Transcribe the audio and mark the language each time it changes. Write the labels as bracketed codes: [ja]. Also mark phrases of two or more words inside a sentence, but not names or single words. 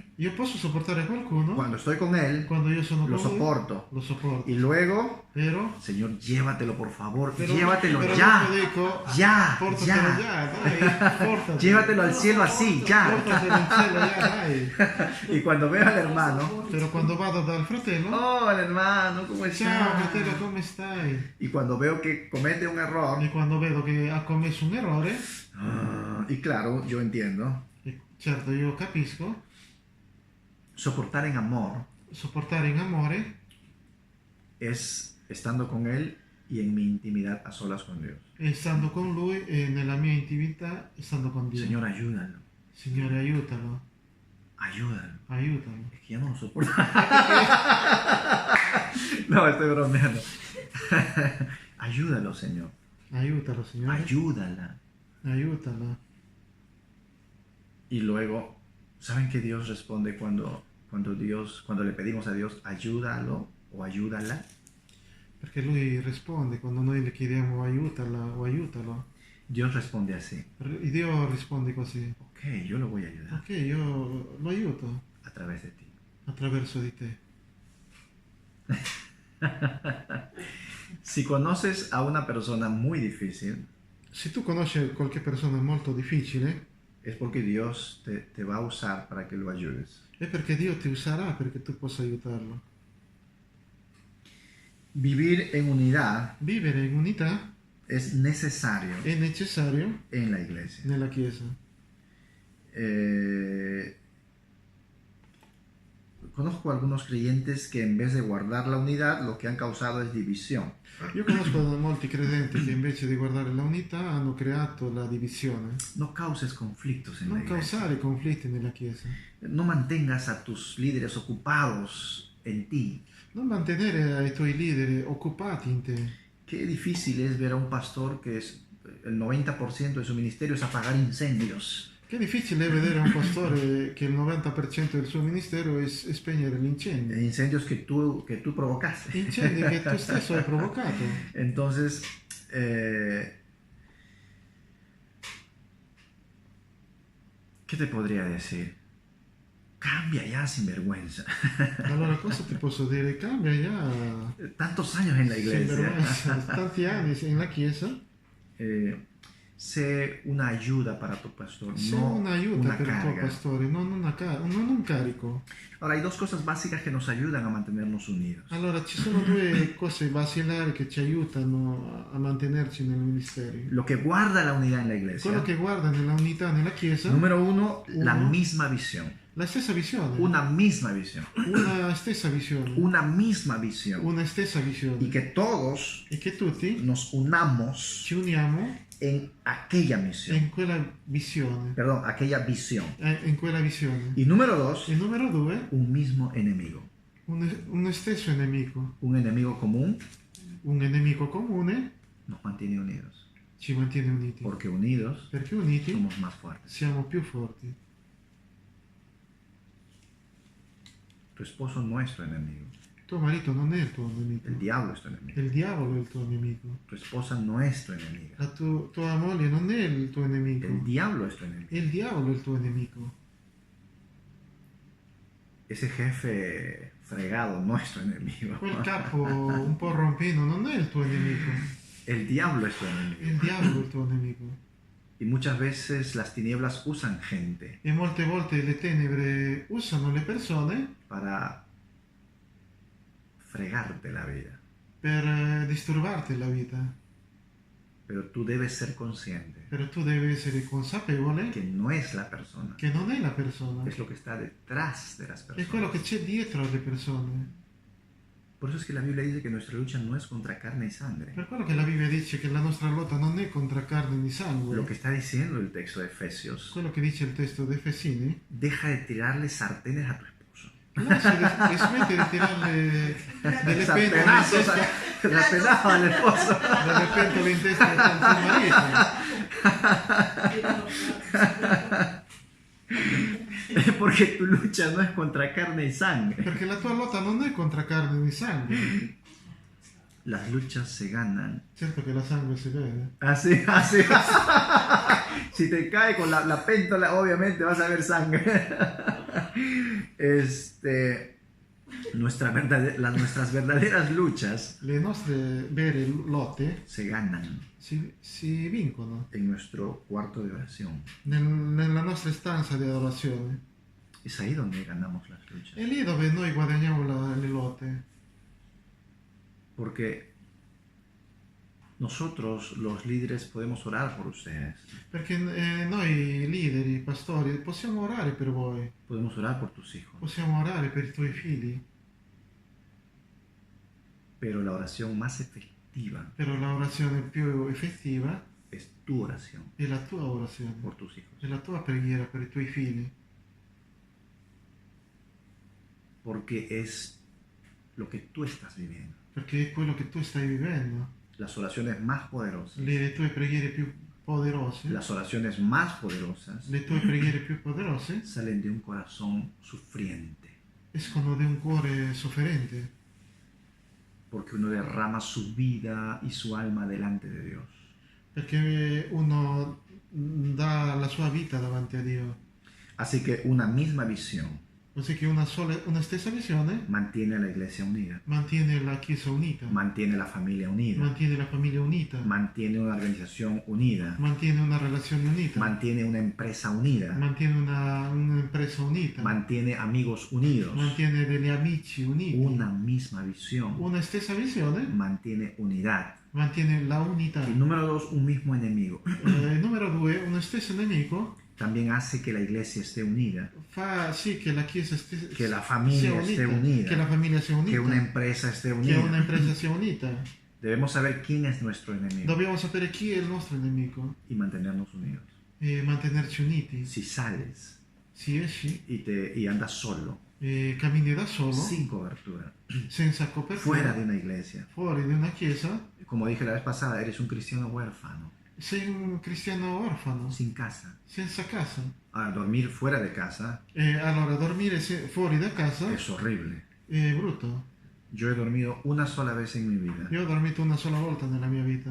[it] Io posso sopportare qualcuno [es] cuando estoy con él, [it] quando io sono [es] lo [it] con lui, [es] soporto. [it] lo sopporto. [es] Y luego, [it] Vero? [es] Señor, llévatelo por favor, [it] Però, [es] llévatelo [it] però [es] ya. [it] dopo dico, [es] Ya, [it] portatelo [es] ya. [it] dai, portatelo. [es] Llévatelo al cielo así, ya. [it] Portatelo in cielo, dai. [es] Y cuando veo al hermano, [it] Però quando vado dal fratello, [es] oh, el hermano, ¿cómo [it] ciao [es] está? [it] fratello, come stai? [es] Y cuando veo que comete un error, [it] E quando vedo che ha commesso un errore, [es] y claro, yo entiendo, [it] e certo io capisco, [es] soportar en amor [it] sopportare in amore [es] es estando con él y en mi intimidad a solas con Dios. [it] e stando con lui e nella mia intimità e stando con Dio. [es] Señor, ayúdalo, [it] Signore, aiutalo, [es] ayúdalo. [it] aiutalo. [es] Es que yo no lo soporto. No, estoy bromeando. Ayúdalo, Señor. [it] Aiutalo, Signore. [es] Ayúdala. [it] Aiutala. [es] Y luego, ¿saben que Dios responde cuando le pedimos a Dios, ayúdalo o ayúdala? [it] Perché lui risponde quando noi le chiediamo aiutala o aiutalo. [es] Dios responde así. [it] Dio risponde così. [es] Ok, yo lo voy a ayudar [it] Ok, io lo aiuto [es] a través de ti. [it] attraverso di te. [es] Si conoces a una persona muy difícil, [it] Se tu conosci qualche persona molto difficile, [es] es porque Dios te va a usar para que lo ayudes. [it] è perché Dio ti userà perché tu possa aiutarlo. [es] Vivir en unidad [it] Vivere in unità [es] es necesario [it] è necessario [es] en la iglesia. [it] nella Chiesa. [es] Conozco algunos creyentes que en vez de guardar la unidad, lo que han causado es división. [it] Io conosco molti credenti che invece di guardare la unità hanno creato la divisione. [es] No causes conflictos en la [it] Non [es] iglesia. [it] causare conflitti nella Chiesa. [es] No mantengas a tus líderes ocupados en ti. [it] Non mantenere ai tuoi leader occupati in te. [es] Qué difícil es ver a un pastor que el 90% de su ministerio es apagar incendios. [it] Che difficile è vedere un pastore che il 90% del suo ministero è spegnere l'incendio. [es] Incendios que tú provocaste. [it] Incendi che tu stesso hai provocato. [es] Entonces, ¿qué te podría decir? Cambia ya sin vergüenza. [it] Allora cosa ti posso dire? [es] Cambia ya. Tantos años en la Sin iglesia. vergüenza, [it] tanti anni nella Chiesa. [es] Sé una ayuda para tu pastor, [it] Sei [es] no [it] un'aiuto [es] una [it] per il tuo [es] carga. [it] pastore, non un carico. [es] Ahora, hay dos cosas básicas que nos ayudan a mantenernos unidos. [it] Allora ci sono due cose basilari che ci aiutano a mantenerci nel ministero. [es] Lo que guarda la unidad en la iglesia. [it] Quello che guarda nella unità nella Chiesa, [es] Número uno, la [it] Uno. [es] misma visión. [it] La stessa visione. [es] una misma visión, [it] Una stessa visione. [es] una misma visión, [it] Una stessa visione. [es] y que todos [it] E che tutti [es] nos unamos [it] ci uniamo [es] en aquella misión, [it] in quella visione. [es] perdón, aquella visión. [it] In quella visione. [es] Y número dos, [it] E numero 2, [es] un mismo enemigo, [it] un stesso nemico. [es] un enemigo común [it] Un nemico comune [es] nos mantiene unidos, [it] ci mantiene uniti. [es] porque unidos [it] Perché uniti [es] somos más fuertes. [it] siamo più forti. [es] Tu esposo no es tu enemigo, [it] Tuo marito non è il tuo nemico. [es] el diablo es tu enemigo. [it] Il diavolo è il tuo nemico. [es] Tu esposa no es tu enemiga, [it] La tua moglie non è il tuo nemico. [es] el diablo es tu enemigo. [it] Il diavolo è il tuo nemico. [es] Ese jefe fregado no es tu enemigo, [it] Quel capo un po' rompino non è il tuo nemico. [es] el diablo es tu enemigo. [it] Il diavolo è il tuo nemico. [es] Y muchas veces las tinieblas usan gente [it] E molte volte le tenebre usano le persone [es] para fregarte la vida, [it] per disturbarti la vita. [es] pero tú debes ser consciente [it] Però tu devi essere consapevole [es] que no es la persona, [it] che non è la persona, [es] es lo que está detrás de las [it] è quello che [es] personas. [it] c'è dietro alle persone. [es] Por eso es que la Biblia dice que nuestra lucha no es contra carne y sangre. [it] Per quello che la Bibbia dice che la nostra lotta non è contro carne ni sangue. [es] Lo que está diciendo el texto de Efesios, [it] Quello che dice il testo di Efesini, [es] deja de tirarle sartenes a tu esposo. [it] smette di tirarle delle pentole in [es] Sartenazos, [it] testa, [es] sartenazos al esposo. [it] delle pentole in testa al tuo marito. [es] Porque tu lucha no es contra carne y sangre. [it] Perché la tua lotta non è contro carne ni sangue. [es] Las luchas se ganan. [it] Certo che la sangue si vede. [es] Así, así. Si te cae con la péndola, obviamente vas a ver sangre. Nuestras verdaderas luchas [it] Le nostre vere lotte [es] se ganan [it] si vincono [es] en nuestro cuarto de oración. [it] nella nostra stanza di adorazione. [es] Es ahí donde ganamos las luchas. [it] È lì dove noi guadagniamo le lotte. [es] Porque nosotros, los líderes, podemos orar por ustedes. [it] Perché noi leader, i pastori, possiamo orare per voi. [es] Podemos orar por tus hijos. [it] Possiamo orare per i tuoi figli. [es] Pero la oración más efectiva [it] Però l'orazione più effettiva [es] es tu oración [it] è la tua orazione. [es] por tus hijos. [it] È la tua preghiera per i tuoi figli. [es] Porque es lo que tú estás viviendo. [it] Perché è quello che tu stai vivendo. [es] Las oraciones más poderosas, [it] Le tue preghiere più poderose, [es] las oraciones más poderosas [it] le tue preghiere più poderose [es] salen de un corazón sufriente. [it] escono da un cuore sofferente. [es] Porque uno derrama su vida y su alma delante de Dios. [it] Perché uno dà la sua vita davanti a Dio. [es] Así que una misma visión [it] Così che una stessa visione [es] mantiene a la iglesia unida, [it] mantiene la Chiesa unita, [es] mantiene la familia unida, [it] mantiene la famiglia unita, [es] mantiene una organización unida, [it] mantiene una relazione unita, [es] mantiene una empresa unida, [it] mantiene un'impresa unita, [es] mantiene amigos unidos. [it] mantiene degli amici uniti. [es] Una misma visión [it] Una stessa visione [es] mantiene unidad. [it] mantiene la unità. [es] Y número dos, un mismo enemigo [it] Numero 2, uno stesso nemico [es] también hace que la iglesia esté unida, [it] fa sì che la Chiesa [es] que la familia [it] sia [es] esté [it] unita, [es] unida, [it] che la famiglia sia unita, [es] que una empresa esté [it] che [es] unida. [it] una impresa sia unita. [es] Debemos saber quién es nuestro enemigo [it] Dobbiamo sapere chi è il nostro nemico [es] y mantenernos unidos. [it] e mantenerci uniti. [es] Si sales [it] Si esci [es] y andas solo, [it] e cammini da solo, [es] sin cobertura, [it] senza copertura, [es] fuera de una iglesia, [it] fuori di una chiesa, [es] como dije la vez pasada, eres un cristiano huérfano, [it] sei un cristiano orfano, [es] sin casa. [it] senza casa. [es] Ahora, dormir fuera de casa [it] E allora dormire fuori da casa [es] es horrible. [it] è brutto. [es] Yo he dormido una sola vez en mi vida, [it] Io ho dormito una sola volta nella mia vita,